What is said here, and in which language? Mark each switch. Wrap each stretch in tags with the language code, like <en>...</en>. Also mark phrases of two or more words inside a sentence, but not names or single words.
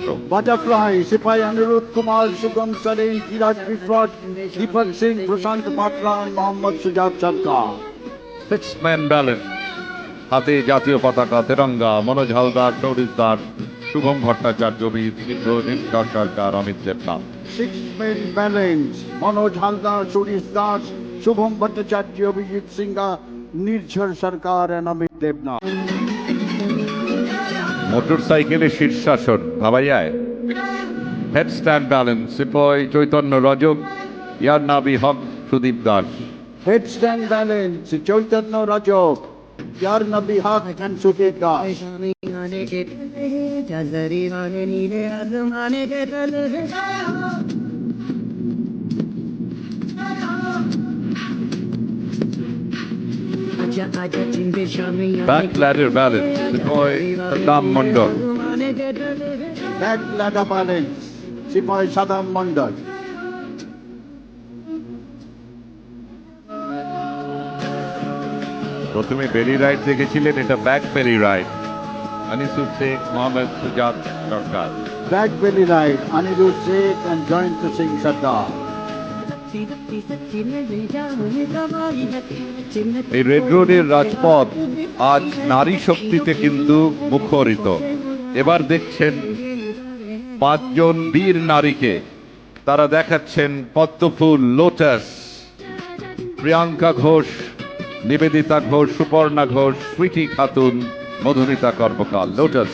<en>Butterfly, Sipai Anirudh Kumar, Sugam Sarin, Kiraj Vishwas, Deepak Singh, Prashant Patra and Mohammad Sujat Sarkar. six man balance</en> <bn>হাতে জাতীয় পতাকা তেরঙ্গা মনোজ হালদার সৌরিশ দাস শুভম ভট্টাচার্য বিদ্রোহ নিষ্কার সরকার অমিত দেবনাথ</bn> <en>Six-man balance, Manoj Haldar, Surish Das, Shubham Bhattacharya, Abhijit Singha, Nirjhar Sarkar and Amit Devnath.</en> <bn>মোটর সাইকেলের শীর্ষাসন ভাবা যায়</bn> <en>head stand balance</en> <bn>সিপাই চৈতন্য রজক ইয়ার নাবি হক সুদীপ দাস</bn> <en>Headstand balance, Chaitanya Rajok, Yar Nabi Haq and Sudhir Das. back ladder balance</en> <bn>সিপাই সাদ্দাম মন্ডল</bn> <en>Back ladder balance, Sipai Sadam Mandal.</en> <bn>প্রথমে</bn> <en>belly ride</en> <bn>দেখেছিলেন এটা</bn> <en>back belly ride</en> <bn>আনিসুর শেখ মোহাম্মদ সুজাত সরকার</bn> <en>Back belly ride, Anirudh Sheikh and Joint Singh Sardar.</en> <bn>এই রেড রোডের রাজপথ আজ নারী শক্তিতে কিন্তু মুখরিত এবার দেখছেন পাঁচজন বীর নারীকে তারা দেখাচ্ছেন পদ্মফুল লোটাস প্রিয়াঙ্কা ঘোষ নিবেদিতা ঘোষ সুপর্ণা ঘোষ সুইটি খাতুন মধুমিতা কর্মকার, লোটাস।</bn>